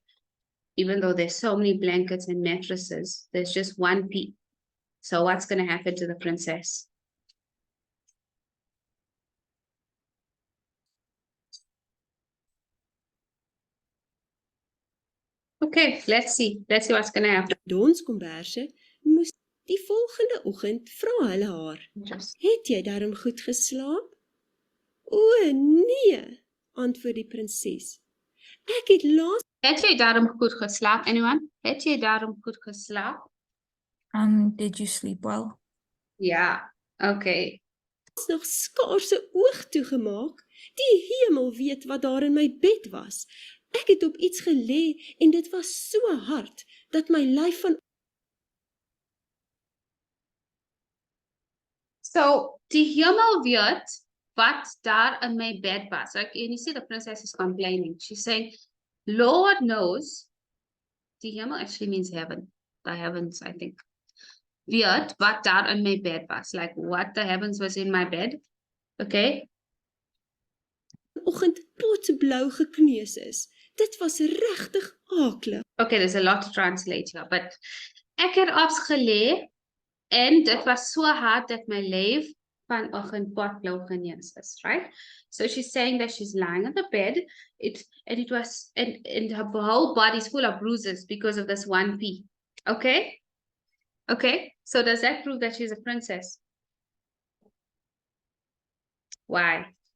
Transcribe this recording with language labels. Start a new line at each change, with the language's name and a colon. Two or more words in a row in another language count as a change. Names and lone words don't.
English: Even though there's so many blankets and mattresses, there's just one P. So what's going to happen to the princess? Okay, let's see. Let's see what's going to happen.
Afrikaans: Donskomberse moes die volgende oggend vra hulle haar.
English: Just
Afrikaans: Het jy darm goed geslaap? O nee, antwoord die prinses. Ek het laas Het jy daarom goed geslaap, anyone? Het jy daarom goed geslaap?
English: Did you sleep well? Yeah, okay.
Afrikaans: nog skaars 'n oog toegemaak. Die hemel weet wat daar in my bed was. Ek het op iets gelê en dit was so hard dat my lyf van So, die hemel weet wat daar in my bed was.
English: Like, and you see the princess is complaining. She's saying, Lord knows.
Afrikaans: Die hemel
English: actually means heaven. The heavens, I think.
Afrikaans: Weet wat daar in my bed was.
English: Like, what the heavens was in my bed. Okay?
Afrikaans: oggend potblou gekneus is. Dit was regtig aaklig.
English: Okay, there's a lot to translate here.
Afrikaans: But ek het afgelê en dit was so hard dat my lyf van 'n potblou genees is,
English: right? So she's saying that she's lying on the bed. And her whole body's full of bruises because of this one pea. Okay? Okay, so does that prove that she's a princess? Why?